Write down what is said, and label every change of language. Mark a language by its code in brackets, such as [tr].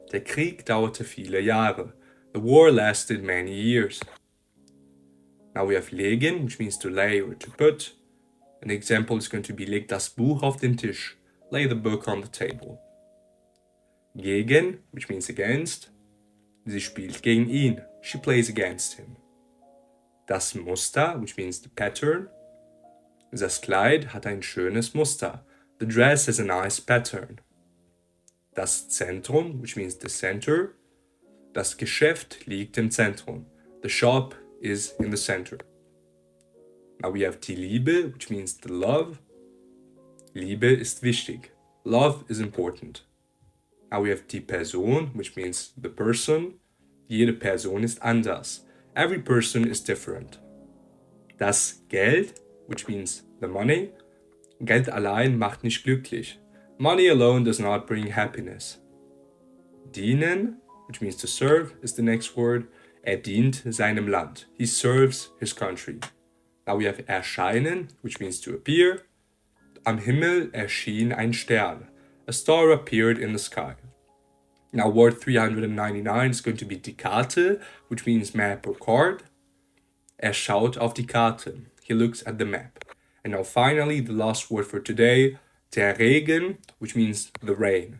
[de] Der Krieg dauerte viele Jahre. [en] The war lasted many years. Now we have legen, which means to lay or to put. An example is going to be [de] leg das Buch auf den Tisch. [en] Lay the book on the table. Gegen, which means against. [de] Sie spielt gegen ihn. [en] She plays against him. Das Muster, which means the pattern. [de] Das Kleid hat ein schönes Muster. [en] The dress has a nice pattern. Das Zentrum, which means the center. [de] Das Geschäft liegt im Zentrum. [en] The shop is in the center. Now we have die Liebe, which means the love. [de] Liebe ist wichtig. [en] Love is important. Now we have die Person, which means the person. [de] Jede Person ist anders. [en] Every person is different. Das Geld, which means the money. [de] Geld allein macht nicht glücklich. [en] Money alone does not bring happiness. Dienen, which means to serve, is the next word. [de] Dient seinem Land. [en] He serves his country. Now we have erscheinen, which means to appear. [de] Am Himmel erschien ein Stern. [en] A star appeared in the sky. Now word 399 is going to be die Karte, which means map or card. [de] Schaut auf die Karte. [en] He looks at the map. And now finally, the last word for today, der Regen, which means the rain.